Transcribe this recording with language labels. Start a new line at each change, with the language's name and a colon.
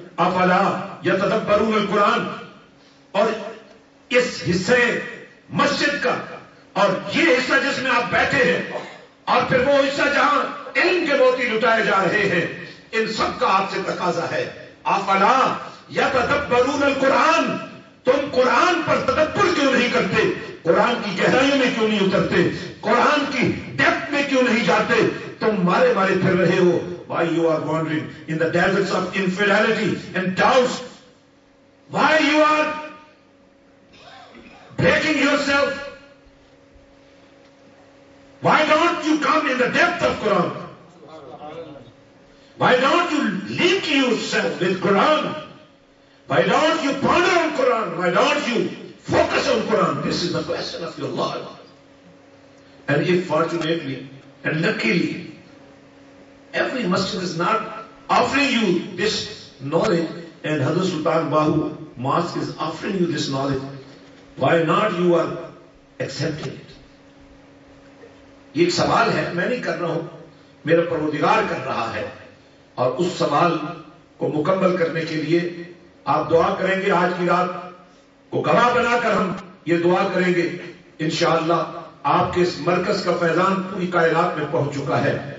Arabic: افلا یتدبرون القرآن،
Urdu: اور اس حصے مسجد کا اور یہ حصہ جس میں آپ بیٹھے ہیں اور پھر وہ حصہ جہاں علم کے موتی لٹائے جا رہے ہیں، ان سب کا آپ سے تقاضا ہے افلا یتدبرون القرآن، تم قرآن پر تدبر کیوں نہیں کرتے، قرآن کی گہرائیوں میں کیوں نہیں اترتے، قرآن کی ڈیپتھ میں کیوں نہیں جاتے، تم مارے مارے پھر رہے ہو.
English: Why you are wandering in the deserts of infidelity and doubts? Why you are breaking yourself? Why don't you come in the depth of Quran? Why don't you link yourself with Quran? Why don't you ponder on Quran? Why don't you focus on Quran? This is the question of your Lord. And if fortunately and luckily every masjid is not offering you this knowledge and Hazrat Sultan Bahu Mosque is offering you this knowledge, why not you are accepting it?
Urdu: یہ ایک سوال ہے، میں نہیں کر رہا ہوں، میرا پروردگار کر رہا ہے، اور اس سوال کو مکمل کرنے کے لیے آپ دعا کریں گے آج کی رات کو گواہ بنا کر ہم یہ دعا کریں گے انشاءاللہ آپ کے اس مرکز کا فیضان پوری کائنات میں پہنچ چکا ہے.